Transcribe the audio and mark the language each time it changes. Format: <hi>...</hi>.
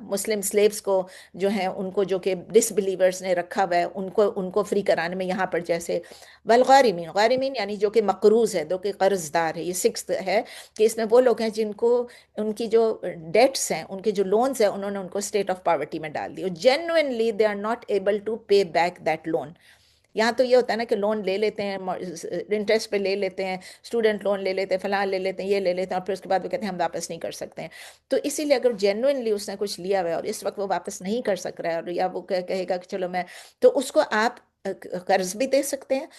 <ur>مسلم sleeves کو جو ہیں ان کو جو کہ ڈس بلیورز نے رکھا ہوا ہے ان کو فری کرانے میں یہاں پر جیسے والغارمین، غارمین یعنی جو کہ مقروض ہے، جو کہ قرض دار ہے. یہ سکس ہے کہ اس میں وہ لوگ ہیں جن کو ان کی جو ڈیٹس ہیں، ان کے جو لونز ہیں، انہوں نے ان کو اسٹیٹ آف پاورٹی میں ڈال دی.</ur> <en>Genuinely they are not able to pay back that loan.</en> <ur>یہاں تو یہ ہوتا ہے نا کہ لون لے لیتے ہیں، انٹرسٹ پہ لے لیتے ہیں، اسٹوڈنٹ لون لے لیتے ہیں، فلاں لے لیتے ہیں، یہ لے لیتے ہیں، اور پھر اس کے بعد وہ کہتے ہیں ہم واپس نہیں کر سکتے ہیں. تو اسی لیے اگر جینوئنلی اس نے کچھ لیا ہوا ہے اور اس وقت وہ واپس نہیں کر سک رہا ہے، اور یا وہ کہے گا کہ چلو میں، تو اس کو آپ قرض بھی دے سکتے ہیں.</ur>